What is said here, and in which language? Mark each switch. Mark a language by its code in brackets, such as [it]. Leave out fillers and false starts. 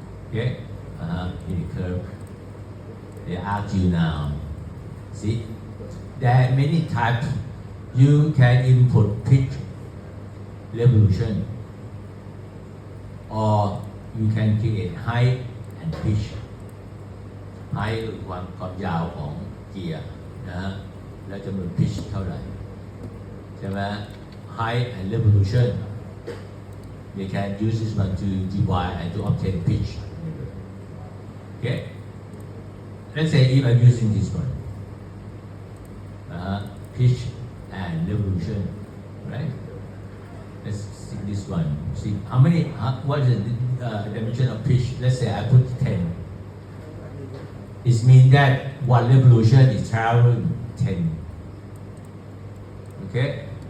[en] Okay, Hilly curve. They ask you now. See, there are many types. You can input pitch, revolution, or you can create height and pitch. height [th] คือความยาวของเกียร์นะฮะและจำนวน pitch เท่าไหร่ใช่ไหม [en] height and revolution you can use this one to divide and to obtain pitch. Okay, let's say if I'm using this one pitch and revolution, right? Let's see this one. See how many what is the dimension of pitch? Let's say I put 10. It means that one revolution is traveling 10. Okay?